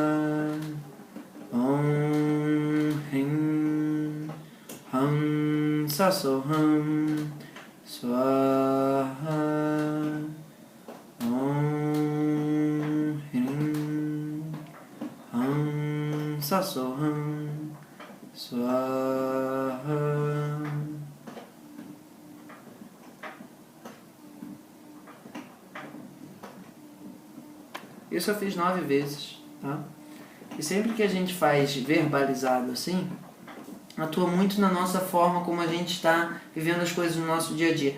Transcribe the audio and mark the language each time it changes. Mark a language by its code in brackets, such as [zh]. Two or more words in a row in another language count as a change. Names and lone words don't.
[sa] Om Hrim Hamsa Soham Swaha. Om Hrim Hamsa Soham Swaha. [pt] Isso eu fiz 9 vezes, tá? E sempre que a gente faz verbalizado assim, atua muito na nossa forma como a gente está vivendo as coisas no nosso dia a dia.